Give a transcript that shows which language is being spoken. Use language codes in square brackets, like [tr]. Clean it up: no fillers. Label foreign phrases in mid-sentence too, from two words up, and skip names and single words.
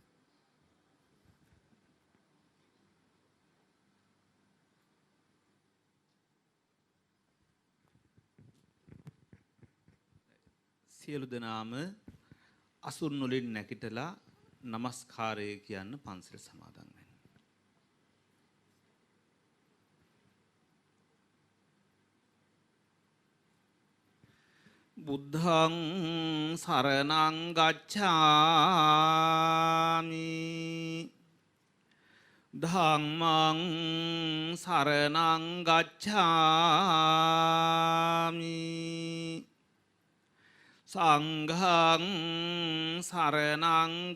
[si] සියලු දෙනාම අසුන් වලින් නැගිටලා নমස්කාරය කියන්න පන්සල සමාදන් වෙන්න. [pi] බුද්ධං සරණං ගච්ඡාමි ධම්මං සරණං ගච්ඡාමි සංඝං සරණං